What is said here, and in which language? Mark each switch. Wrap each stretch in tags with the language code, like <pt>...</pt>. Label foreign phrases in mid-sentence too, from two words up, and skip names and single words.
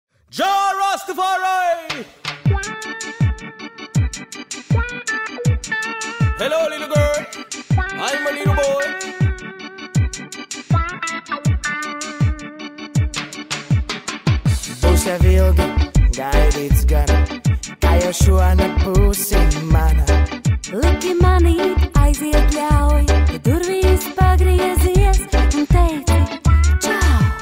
<en>Jah Rastafari! Hello, little girl. I'm a little boy.</en> <lv>Būsi ilgi gaidīts gan, kā jau šonakt būsi mana. Liki manīt, aiziet ļauj, kad durvīs pagriezies un teici čau.</lv>